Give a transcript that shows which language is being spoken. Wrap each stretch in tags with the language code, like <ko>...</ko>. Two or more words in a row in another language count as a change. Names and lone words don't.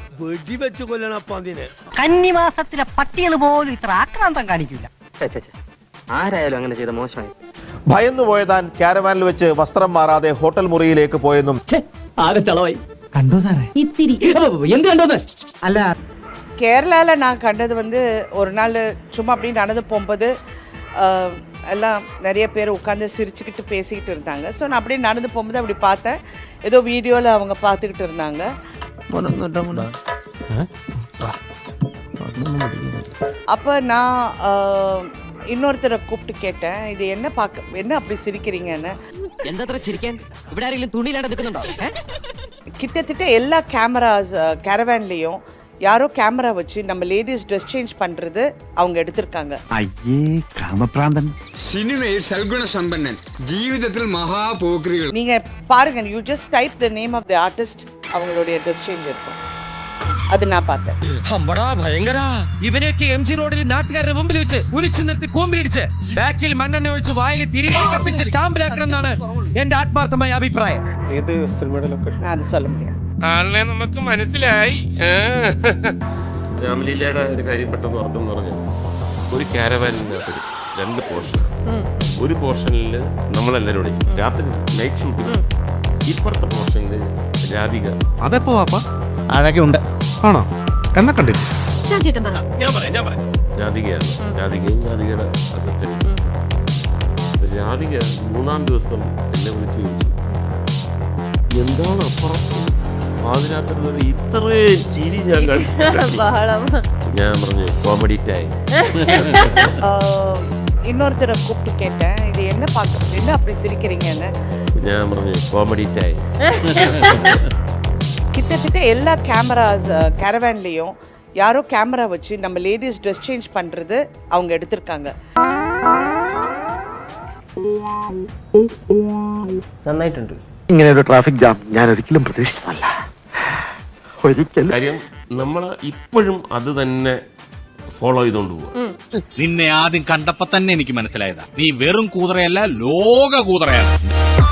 <ml>കന്നിമാസത്തിലെ പട്ടികൾ പോലും ഇത്ര ആക്രാന്തം കാണിക്കില്ല. ആരായാലും അങ്ങനെ ചെയ്ത മോശമായി. ഭയന്നുപോയ താൻ കാരവാനിൽ വെച്ച് വസ്ത്രം മാറാതെ ഹോട്ടൽ മുറിയിലേക്ക് പോയെന്നും കണ്ടോ സാറേ? എന്ത് കണ്ടോന്ന് അല്ല,</ml> <ta>கேரளாவில் நான் கண்டது வந்து ஒரு நாள் சும்மா அப்படி நடந்து போகும்போது எல்லாம் நிறைய பேர் உட்காந்து சிரிச்சுக்கிட்டு பேசிக்கிட்டு இருந்தாங்க. ஸோ நான் அப்படியே நடந்து போகும்போது அப்படி பார்த்தேன். ஏதோ வீடியோவில் அவங்க பார்த்துக்கிட்டு இருந்தாங்க. அப்போ நான் இன்னொருத்தரை கூப்பிட்டு கேட்டேன், இது என்ன அப்படி சிரிக்கிறீங்கன்னு. கிட்டத்தட்ட எல்லா கேமராஸ் கேரவான்லேயும் யாரோ கேமரா வச்சு நம்ம</ta> <en>ladies dress change</en> <ta>பண்றது அவங்க எடுத்திருக்காங்க.</ta> <ml>അയ്യേ കാമപ്രാന്തൻ. സിനിമയിൽ സൽഗുണ സമ്പന്നൻ, ജീവിതത്തിൽ മഹാപോക്രികൾ.</ml> <ta>நீங்க பாருங்க,</ta> <en>You just type the name of the artist, அவங்களுடைய dress change இருக்கும்.</en> <ml>അത് ഞാൻ பார்த்தேன். അമ്പടാ ഭയങ്കര. ഇവനെയൊക്കെ എം ജി റോഡിൽ നാട്ടുകാരുടെ മുമ്പിൽ വെച്ച് കുലിച്ചു നിർത്തി കോമ്പിടിച്ച് ബാക്കിൽ മണ്ണെണ്ണ ഒഴിച്ച് വായിൽ തിരികെ കപ്പിച്ച് ചാമ്പലാക്കണം എന്നാണ് എന്റെ ആത്മാർത്ഥമായ അഭിപ്രായം. ഏത് സിനിമയുടെ ലൊക്കേഷൻ</ml> <ta>അത് சொல்ல முடியாது.</ta> <ml>ആളിനെ നമുക്ക് മനസ്സിലായി. രാമലീലയുടെ ഒരു കാര്യം പെട്ടെന്ന് ഓർത്തെന്ന് പറഞ്ഞു. ഒരു കാരവാനിനകത്ത് 2 പോർഷൻ. ഒരു പോർഷനിൽ നമ്മളെല്ലാവരും രാത്രി</ml> <en>night shooting.</en> <ml>ഇപ്പുറത്തെ പോർഷനിൽ രാധിക. അതെപ്പോ വാപ്പ അഴകെ ഉണ്ട് ആണോ? കണ്ണ കണ്ടില്ല. ഞാൻ പറയാം. രാധികയാണ്. രാധികയും രാധികയുടെ അസിസ്റ്റൻസ്. രാധിക 3-ാം ദിവസം എന്നെ വിളിച്ചു ചോദിച്ചു, എന്താണ് അപ്പുറം അതിനകത്തുള്ളത് ഇത്രയും ചിരി ഞാൻ കണ്ടു. ഞാൻ പറഞ്ഞു</ml> <en>comedy time.</en> <ta>இன்னொருத்தரை கூப்பிட்டு கேட்டேன், இது என்ன அப்படி சிரிக்கிறீங்கன்னு.</ta> <ml>ഞാൻ പറഞ്ഞു</ml> <en>comedy time.</en> <ta>கிட்டத்தட்ட எல்லா கேமராஸ் கேரவான்லேயும் யாரோ கேமரா வச்சு நம்ம</ta> <en>ladies dress change</en> <ta>பண்றது அவங்க எடுத்திருக்காங்க.</ta> <ml>നന്നായിട്ടുണ്ട്. ഇങ്ങനെ ഒരു</ml> <en>traffic jam</en> <ml>ഞാൻ ഒരിക്കലും പ്രതീക്ഷിച്ചതല്ല. കാര്യം നമ്മൾ ഇപ്പോഴും അത് തന്നെ ഫോളോ ചെയ്തോണ്ട് പോവാ. നിന്നെ ആദ്യം കണ്ടപ്പോ തന്നെ എനിക്ക് മനസ്സിലായതാ, നീ വെറും കൂതറയല്ല, ലോക കൂതറയാണ്.</ml>